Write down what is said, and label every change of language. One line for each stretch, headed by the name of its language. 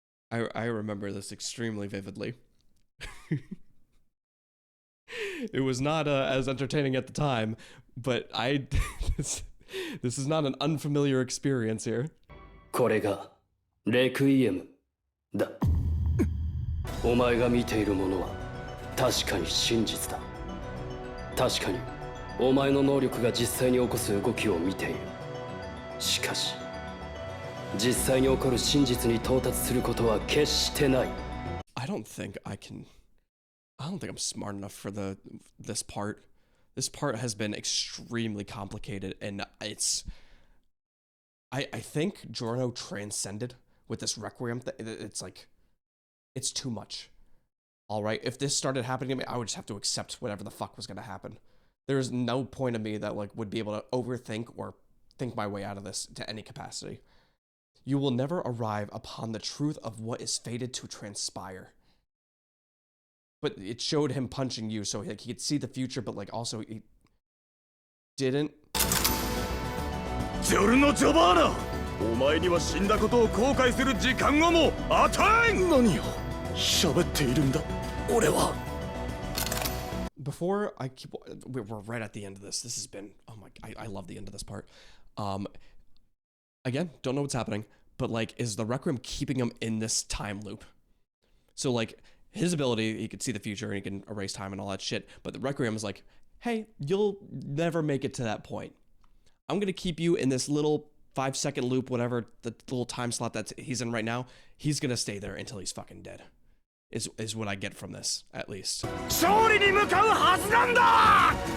English: I remember this extremely vividly. It was not as entertaining at the time, but this is not an unfamiliar experience here.
Japanese: これがレクイエムだ。お前が見ているものは確かに真実だ。確かにお前の能力が実際に起こす動きを見ている。しかし実際に起こる真実に到達することは決してない。
English: I don't think I'm smart enough for this part. This part has been extremely complicated, and I think Giorno transcended with this Requiem. It's like, it's too much. All right, if this started happening to me, I would just have to accept whatever the fuck was gonna happen. There's no point of me that like would be able to overthink or think my way out of this to any capacity. You will never arrive upon the truth of what is fated to transpire. But it showed him punching you, so like, he could see the future, but like also he didn't. Giorno Giovanna!
Japanese: お前には死んだことを後悔する時間をも与えん！何を喋っているんだ俺は。
English: Before I keep, we're right at the end of this. This has been, oh my, I love the end of this part. Again, don't know what's happening, but like, is the Requiem keeping him in this time loop? So like, his ability, he could see the future and he can erase time and all that shit. But the Requiem is like, hey, you'll never make it to that point. I'm going to keep you in this little 5-second loop, whatever the little time slot that he's in right now. He's going to stay there until he's fucking dead. Is what I get from this, at least.
Japanese: 勝利に向かうはずなんだ!